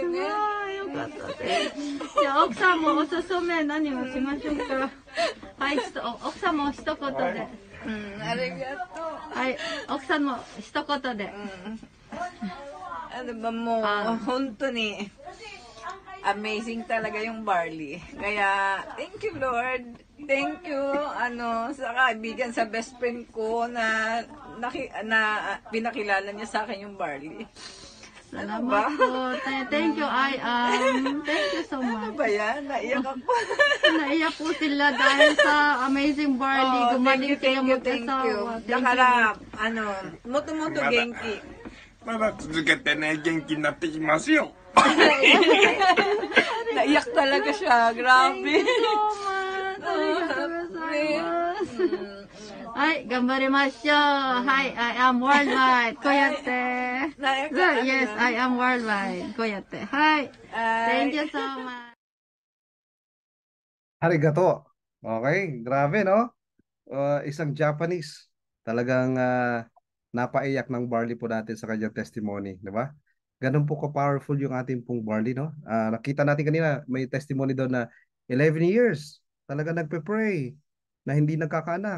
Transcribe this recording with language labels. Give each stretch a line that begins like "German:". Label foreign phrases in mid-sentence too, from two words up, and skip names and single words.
Japanese: よかったです。じゃあ、奥さんもおすすめ何をしましょうか。はい、奥さんも一言で。 ありがとう。はい、奥さんも一言で。もう、本当に。
Filipino: Amazing talaga yung barley. Kaya,
English: thank you, Lord. Thank you,
Filipino: sa kaibigan, sa best friend ko na pinakilala niya sa akin yung barley. Salamat po.
English: Thank you, thank you so much.
Filipino: Ano ba yan? Naiyak ako. Naiyak po sila dahil sa amazing barley. Gumaling sila mag-asawa.
Japanese: だから、もっともっと元気. まだ続けてね、元気になってきますよ。
Filipino: Naiyak talaga siya. Grabe. Ay, gambarimashou.
English: Hi, I am worldwide. Koyate. Yes, I am worldwide. Koyate. Hi. Thank you so much. Arigato.
Filipino: Okay, grabe no? Isang Japanese. Talagang napaiyak ng barley po natin sa kanyang testimony, di ba? Ganun po ka-powerful yung ating pong barley, no? Nakita natin kanina, may testimony daw na 11 years, talaga nagpe-pray na hindi nagkakaanak.